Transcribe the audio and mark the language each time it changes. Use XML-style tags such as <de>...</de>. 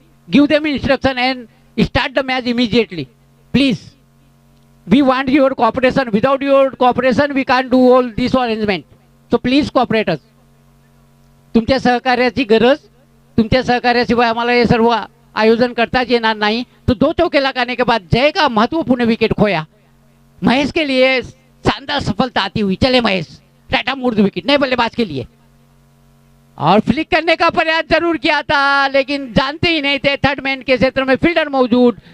<en>Give them instruction and start the match immediately. Please. We want your cooperation. Without your cooperation, we can't do all this arrangement. So please cooperate us.</en> <mr>तुमच्या सहकार्याची गरज, तुमच्या सहकार्याशिवाय आम्हाला हे सर्व आयोजन करताच येणार नाही।</mr> <hi>तो 2 चौके लगाने के बाद जय का महत्वपूर्ण विकेट खोया। महेश के लिए शानदार सफलता आती हुई। चले महेश, राइट आर्म मोड़ द विकेट, नए बल्लेबाज के लिए। और फ्लिक करने का प्रयास जरूर किया था, लेकिन जानते ही नहीं थे थर्ड मैन के क्षेत्र में फील्डर मौजूद।</hi>